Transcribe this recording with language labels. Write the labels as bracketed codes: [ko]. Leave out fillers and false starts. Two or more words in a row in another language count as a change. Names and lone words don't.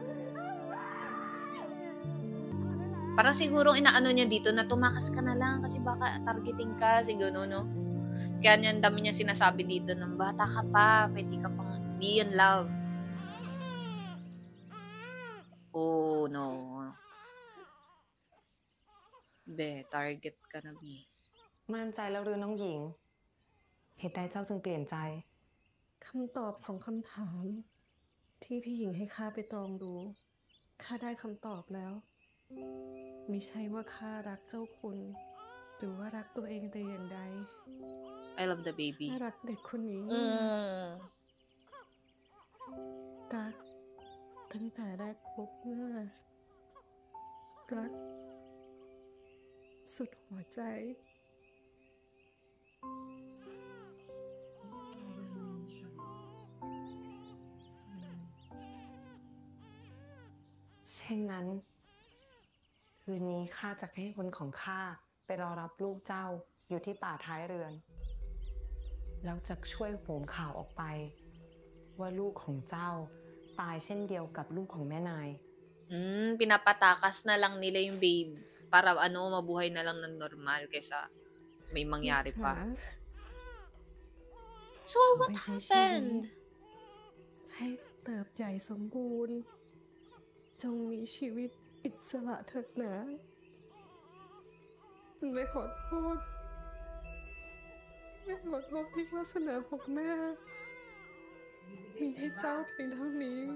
[tl] Parang siguro inaano niya dito na tumakas ka na lang kasi baka targeting ka, siguro, no? Kaya niya, dami niya sinasabi dito ng bata ka pa, pwede ka pang, di yun love. [en] Oh, no. [tl] Be, target ka na, Be. [th] มั่นใจแล้วหรือน้องหญิง เหตุใดเจ้าจึงเปลี่ยนใจ คำตอบของคำถาม ที่พี่หญิงให้ข้าไปตรองดู ข้าได้คำตอบแล้วมิใช่ว่าข้ารักเจ้าคุณ หรือว่ารักตัวเองแต่อย่างใด [en] I love the baby. [th] ข้ารักเด็กคนนี้ รักตั้งแต่แรกพบหน้ารักสุดหัวใจ เช่นนั้น คืนนี้ข้าจะให้คนของข้าไปรอรับลูกเจ้าอยู่ที่ป่าท้ายเรือน แล้วจะช่วยโหมข่าวออกไป ว่าลูกของเจ้าตายเช่นเดียวกับลูกของแม่นาย [tl] Pinapatakas na lang nila yung babe para ano, mabuhay na lang ng normal kaysa may mangyari pa. [en] So, what happened? [th] ให้เติบใหญ่สมบูรณ์ จงมีชีวิตอิสระเถิดนะไม่ขอโทษไม่ขอโทษที่วาสนาของแม่มีให้เจ้าเพียงเท่านี้